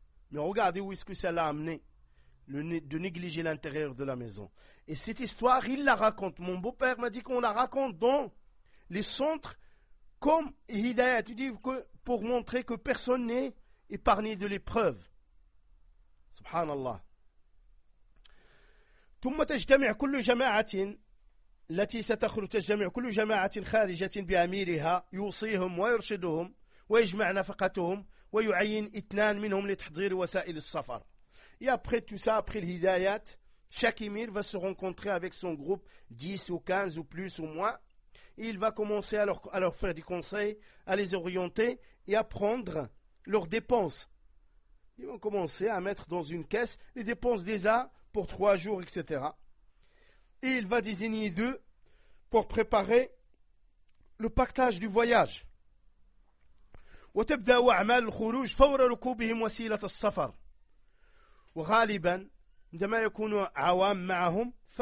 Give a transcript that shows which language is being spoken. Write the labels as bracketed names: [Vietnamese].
[French] Mais regardez où est-ce que ça l'a amené, de négliger l'intérieur de la maison. Et cette histoire, il la raconte. Mon beau-père m'a dit qu'on la raconte dans les centres comme Hidayah. Tu dis que pour montrer que personne n'est épargné de l'épreuve. Subhanallah. [Arabic] ثم تجتمع كل جماعة التي ستخرج تجتمع كل جماعة خارجة بأميرها يوصيهم ويرشدهم ويجمع نفقتهم ويعين اثنان منهم لتحضير وسائل السفر. [French] Et après tout ça, après l'hidayat, chaque émir va se rencontrer avec son groupe 10 ou 15 ou plus ou moins. Et il va commencer à leur faire des conseils, à les orienter et à prendre leurs dépenses. Ils vont commencer à mettre dans une caisse les dépenses des A pour 3 jours, etc. Et il va désigner deux pour préparer le pactage du voyage. [Arabic] وتبدأ أعمال الخروج فور ركوبهم وسيلة السفر وغالبا عندما يكون عوام معهم